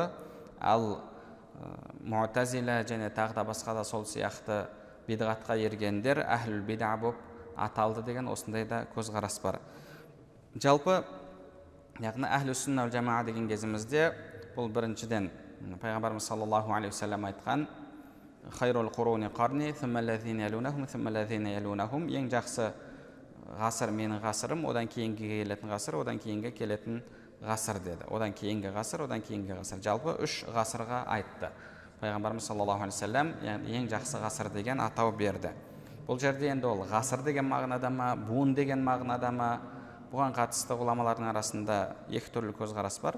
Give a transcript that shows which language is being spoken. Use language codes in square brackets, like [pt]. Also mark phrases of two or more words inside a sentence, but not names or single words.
[kk] Ал муътазила және тағы да басқа да сол сияқты бидғатқа ергендер [ar] أهل البدع [kk] болып аталды деген осындай да көзқарас бар. Жалпы яғни [ar] أهل السنة والجماعة [kk] деген кезімізде бұл біріншіден пайғамбарымыз [ar] صلى الله عليه وسلم [kk] айтқан [ar] خير القرون قرني, ثم الذين يلونهم ثم الذين يلونهم, [kk] ең жақсы ғасыр менің ғасырым, одан кейінгі келетін ғасыр, одан кейінгі келетін ғасыр деді. Одан кейінгі ғасыр, одан кейінгі ғасыр. Жалпы 3 ғасырға айтты. Пайғамбарымыз [ar] صلى الله عليه وسلم [kk] ең жақсы ғасыр деген атау берді. Бұл жерде енді ол ғасыр деген мағынада ма, буын деген мағынада ма, бұған қатысты ғұламалардың арасында екі түрлі көзқарас бар.